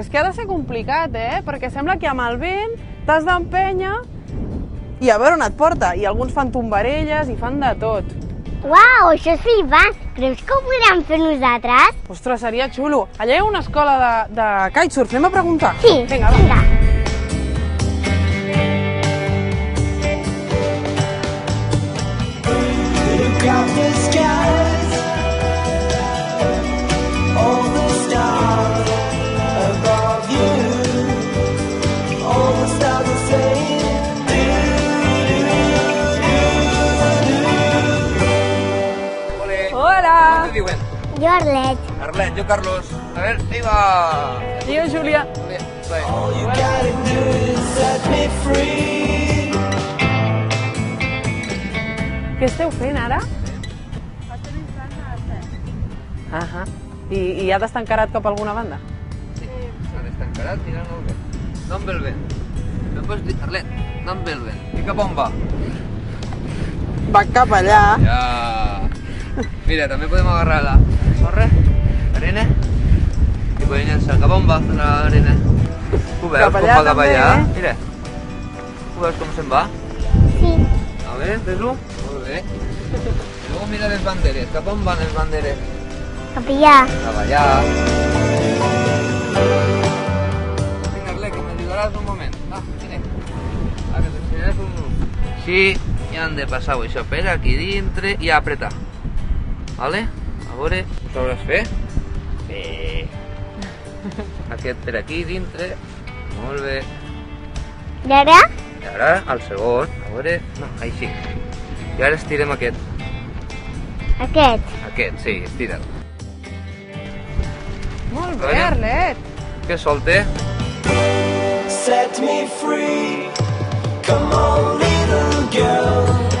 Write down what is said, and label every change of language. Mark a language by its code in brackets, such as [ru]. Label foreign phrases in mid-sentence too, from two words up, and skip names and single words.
[ca] És que ha de ser complicat, eh? Perquè sembla que amb el vent t'has d'empènyer i a veure on et porta. I alguns fan tombarelles i fan de tot. Uau, això és flipant. Creus que ho podrem fer nosaltres? Ostres, seria xulo. Allà hi ha una escola de kitesurf. Anem a preguntar? Sí, Vinga, va. vinga. [en] Look up the skies, all the stars above you, all the stars are saying, [ca] Hola! ¿Qué diuen? Jo, Arlet. [es] Arlet, yo Carlos. A ver, ahí va. [ca] I jo, Júlia. [es] Bien, va. [en] all you gotta do is set me free. [ca] Què esteu fent ara? Ahà. I ja t'has encarat cap a alguna banda? S'ha destancarat mirant el vent. No em ve el vent. No pots dir, Arlet, no em ve el vent. I cap on va? Va cap allà. Ja. Mira, també podem agarrar la sorra, arena, i podem llançar. Cap on va l'arena? Ho veus Cap com allà va cap també, allà? eh? Mira. Ho veus com se'n va? Sí. A veure, ves-ho? Molt bé. I luego mira les banderes. Cap on van les banderes? Cap allà. Cap allá. [es] Venga, Arlet, que me ayudarás [ca] un moment. Va, vine. A que t'ensenyaré un... Sí, ja han de passar això per aquí dintre i apretar. Vale? A veure, ho sabràs fer? Bé. Aquest per aquí dintre. Molt bé. I ara? I ara, al segon. A veure... No, així. I ara estirem aquest. Aquest. Aquest, sí, estira'l. Molt A bé, veure. Arlet. Que solte. [en] Set me free. Come on, little girl.